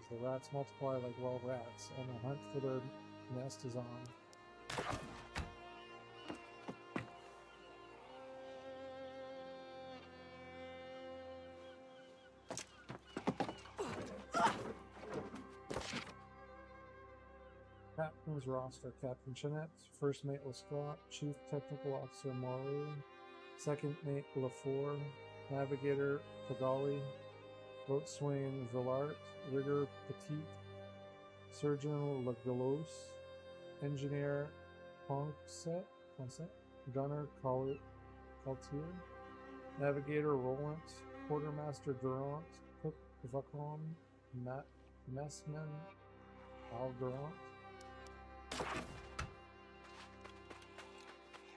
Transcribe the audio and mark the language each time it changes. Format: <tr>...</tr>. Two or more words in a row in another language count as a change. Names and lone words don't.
<en>The rats multiply like wild rats, and the hunt for their nest is on. Captain's roster. Captain Chenette, First Mate Lescott, Chief Technical Officer Morley, Second Mate Lafour, Navigator Pagali, Boatswain Villart, Rigger Petit, Surgeon Lagalos, Engineer Ponset, Gunner Coltier, Navigator Roland, Quartermaster Durant, Cook Vacron, Messman Al Durant.</en>